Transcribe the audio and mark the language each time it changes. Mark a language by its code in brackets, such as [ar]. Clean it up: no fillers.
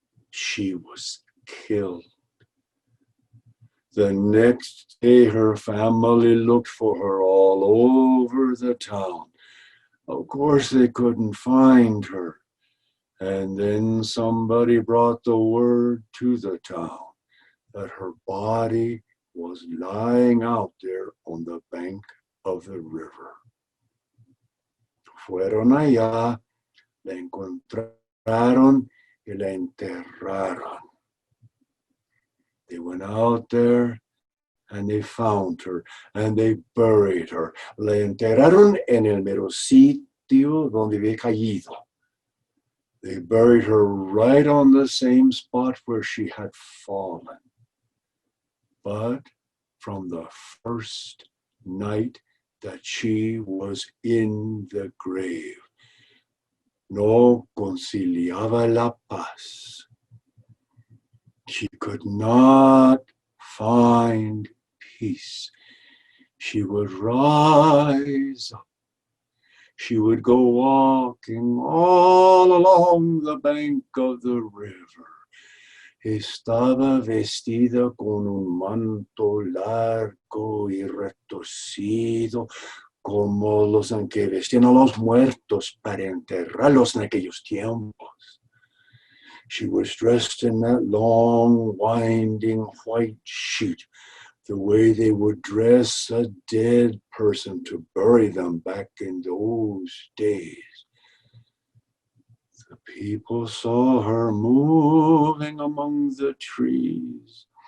[en] She was killed. The next day, her family looked for her all over the town. Of course, they couldn't find her. And then somebody brought the word to the town that her body was lying out there on the bank of the river. [es] Fueron allá, la encontraron y la enterraron. [en] They went out there and they found her and they buried her. [es] La enterraron en el mero sitio donde había caído. [en] They buried her right on the same spot where she had fallen. But from the first night that she was in the grave, no conciliaba la paz. She could not find peace. She would rise up. She would go walking all along the bank of the river. [es] Estaba vestida con un manto largo y retorcido, como los en que vestían a los muertos para enterrarlos en aquellos tiempos. [en] She was dressed in that long, winding white sheet, the way they would dress a dead person to bury them back in those days. The people saw her moving among the trees.